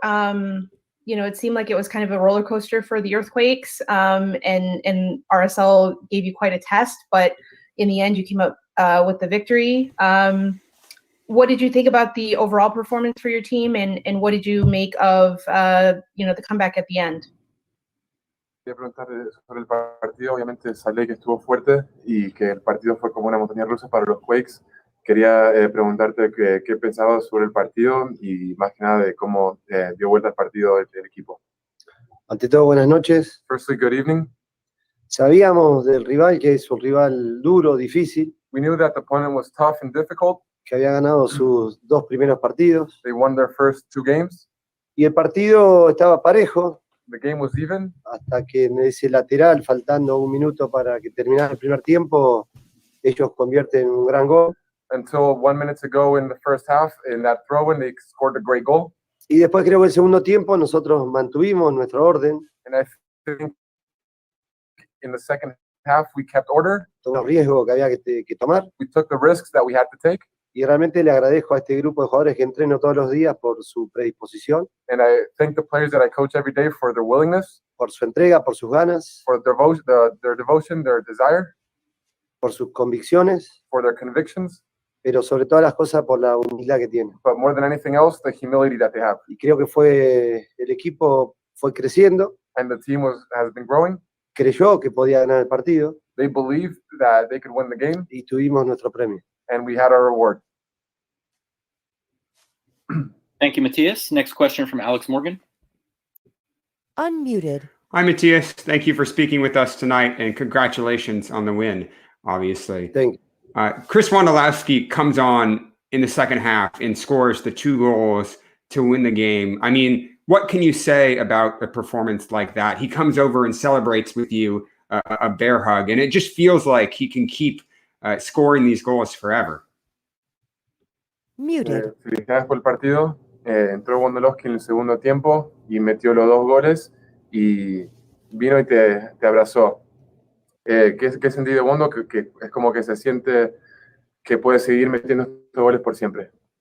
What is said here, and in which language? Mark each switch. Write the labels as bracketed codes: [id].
[en] It seemed like it was kind of a roller coaster for the Earthquakes, and RSL gave you quite a test, but in the end, you came up with the victory. What did you think about the overall performance for your team, and what did you make of the comeback at the end? [es] Quería preguntar sobre el partido. Obviamente sale que estuvo fuerte y que el partido fue como una montaña rusa para los Quakes. Quería preguntarte qué pensabas sobre el partido y más que nada de cómo dio vuelta el partido el equipo. Ante todo, buenas noches. [en] Firstly, good evening. [es] Sabíamos del rival que es un rival duro, difícil, [en] We knew that the opponent was tough and difficult. [es] que había ganado sus 2 primeros partidos [en] They won their first 2 games. [es] y el partido estaba parejo [en] The game was even [es] hasta que en ese lateral, faltando 1 minuto para que terminara el primer tiempo, ellos convierten un gran gol [en] until 1 minute to go in the first half. In that throw-in, they scored a great goal. [es] y después creo que el segundo tiempo nosotros mantuvimos nuestro orden, [en] And I think in the second half, we kept order. [es] todos los riesgos que había que tomar [en] We took the risks that we had to take. [es] y realmente le agradezco a este grupo de jugadores que entreno todos los días por su predisposición, [en] And I thank the players that I coach every day for their willingness, [es] por su entrega, por sus ganas, [en] for their devotion, their desire, [es] por sus convicciones, [en] for their convictions, [es] pero sobre todas las cosas por la humildad que tienen. [en] but more than anything else, the humility that they have. [es] Y creo que el equipo fue creciendo, [en] And the team has been growing. [es] creyó que podía ganar el partido [en] They believed that they could win the game, [es] y tuvimos nuestro premio. [en] and we had our reward. Thank you, Matias. Next question from Alex Morgan. Unmuted. Hi, Matias. Thank you for speaking with us tonight, and congratulations on the win, obviously. Thank you. Chris Wondolowski comes on in the second half and scores the 2 goals to win the game. I mean, what can you say about a performance like that? He comes over and celebrates with you a bear hug, and it just feels like he can keep scoring these goals forever. Muted. [es] Felicidades por el partido. Entró Wondolowski en el segundo tiempo y metió los 2 goles y vino y te abrazó. ¿Qué sentí de Wondo? Que es como que se siente que puede seguir metiendo estos goles por siempre.